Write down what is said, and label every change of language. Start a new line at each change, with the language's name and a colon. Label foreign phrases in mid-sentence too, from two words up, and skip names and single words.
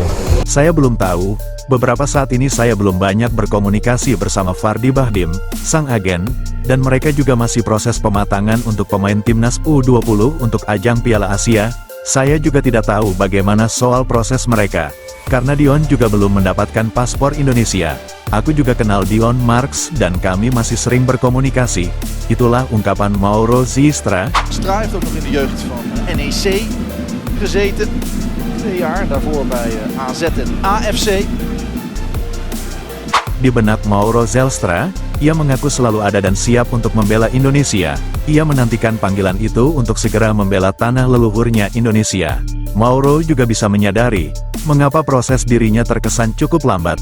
Indonesian: Saya belum tahu, beberapa saat ini saya belum banyak berkomunikasi bersama Fardi Bahdim, sang agen, dan mereka juga masih proses pematangan untuk pemain timnas U20 untuk ajang Piala Asia. Saya juga tidak tahu bagaimana soal proses mereka, karena Dion juga belum mendapatkan paspor Indonesia. Aku juga kenal Dion Marks dan kami masih sering berkomunikasi. Itulah ungkapan Mauro Zelstra.
Dutch: Zelstra heeft ook nog in de jeugd van NEC gezeten. 2 jaar, daarvoor bij AZ en AFC.
Indonesian: Di benak Mauro Zelstra, ia mengaku selalu ada dan siap untuk membela Indonesia. Ia menantikan panggilan itu untuk segera membela tanah leluhurnya Indonesia. Mauro juga bisa menyadari, mengapa proses dirinya terkesan cukup lambat.